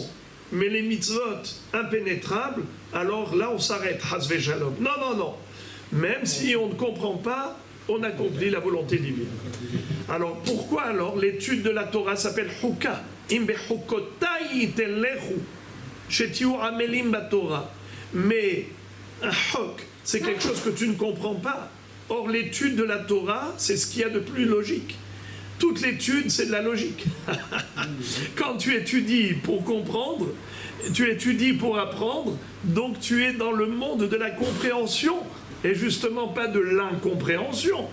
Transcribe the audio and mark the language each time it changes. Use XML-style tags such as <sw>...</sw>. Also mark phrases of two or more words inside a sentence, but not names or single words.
<fr>Mais les mitzvot impénétrables, alors là on s'arrête,</fr> <he>חס ושלום.</he> <fr>Non. Même si on ne comprend pas, on accomplit la volonté divine. Alors pourquoi alors l'étude de la Torah s'appelle Chukah?</fr> <he>אם בחוקותי תלכו, שתהיו עמלים בתורה.</he> <fr>Mais un chok, c'est quelque chose que tu ne comprends pas. Or l'étude de la Torah, c'est ce qu'il y a de plus logique. Toute l'étude, c'est de la logique. Quand tu étudies pour comprendre, tu étudies pour apprendre, donc tu es dans le monde de la compréhension, et justement pas de l'incompréhension.</fr>